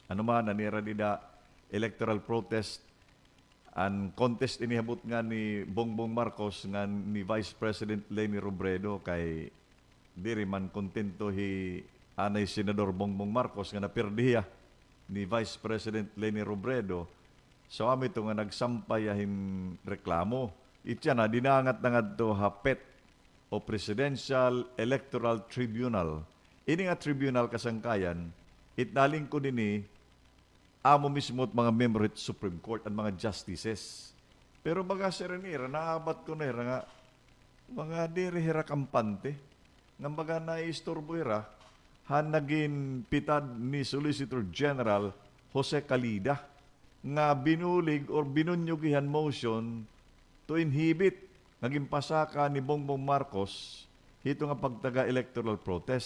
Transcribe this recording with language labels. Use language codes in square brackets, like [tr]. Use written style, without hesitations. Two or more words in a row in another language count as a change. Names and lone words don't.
[war] Ano man, nanira nila [en] electoral protest [war] ang contest inihabot nga ni Bongbong Marcos nga ni Vice President Leni Robredo kay diri man kontento hi anay Senador Bongbong Marcos nga napirdiya ni Vice President Leni Robredo. So ami to nga nagsampay ahim reklamo. Itya na dinangat na nga to hapet o Presidential Electoral Tribunal. Ini nga tribunal kasangkayan, itnaling ko nini amo mismo at mga member at Supreme Court at mga justices. Pero mga serenira, naabat ko na nga, mga dirihira kampante, nga mga naistorbo ira, han naging pitad ni Solicitor General Jose Calida, nga binulig or binunyugihan [en] motion to inhibit, [war] naging pasaka ni Bongbong Marcos, hito nga pagtaga [en] electoral protest.